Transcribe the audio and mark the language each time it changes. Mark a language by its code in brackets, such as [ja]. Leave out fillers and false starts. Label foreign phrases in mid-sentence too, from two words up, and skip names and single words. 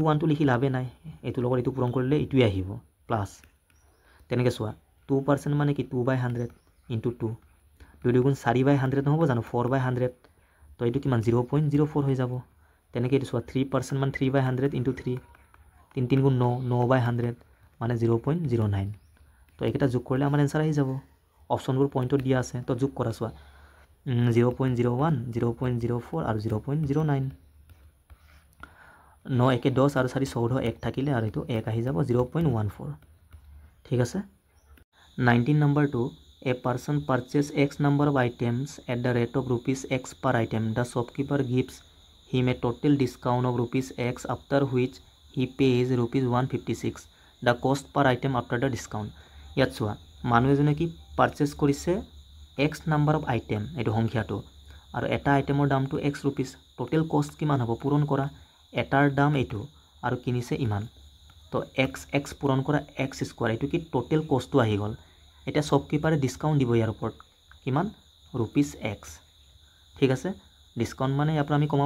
[as] 1টো লিখি লাভে নাই এইটোৰ লগত এইটো পূৰণ কৰিলে এইটোৱে আহিব প্লাছ তেনেকৈ চোৱা 2% মানে কি 2/100 ইনটু 2 2 দুগুণ 4/100 নহ'ব জানো 4/100 তো এইটো কিমান 0.04 হৈ যাব তেনেকৈ এইটো চোৱা 3% মানে 3/100 ইনটু 3 3 3 গুণ 9 9/100 মানে 0.09 তো এইকেইটা যোগ কৰিলে আমাৰ এনচাৰ আহি যাব অপশ্যনবোৰ পইণ্টত দিয়া আছে তো যোগ কৰা চোৱা 0.01 0.04 আৰু 0.09 9 একে 10 আৰু 4 14 1 থাকিলে আৰু এইটো 1 আহি যাব 0.14 ঠিক আছে 19 নম্বৰটো [en] A person purchase X number of items at the rate of rupees X per item. The shopkeeper gives him a total discount of rupees X after which he pays rupees 156. The cost per item after the discount. [as] ইয়াত চোৱা মানুহ এজনে কি পাৰচেজ কৰিছে [en] X number of item [as] এইটো সংখ্যাটো আৰু এটা আইটেমৰ দামটো [en] X rupees total cost [as] কিমান হ'ব পূৰণ কৰা এটাৰ দাম এইটো আৰু কিনিছে ইমান তো X পূৰণ কৰা [en] X square [as] এইটো কি [en] total costটো [as] আহি গ'ল এটা শ্বপকিপাৰে ডিসকাউন্ট দিব ইয়াৰ ওপৰত কিমান [en] rupees X [as] ঠিক আছে ডিসকাউন্ট মানে ইয়াৰ পৰা আমি কমাব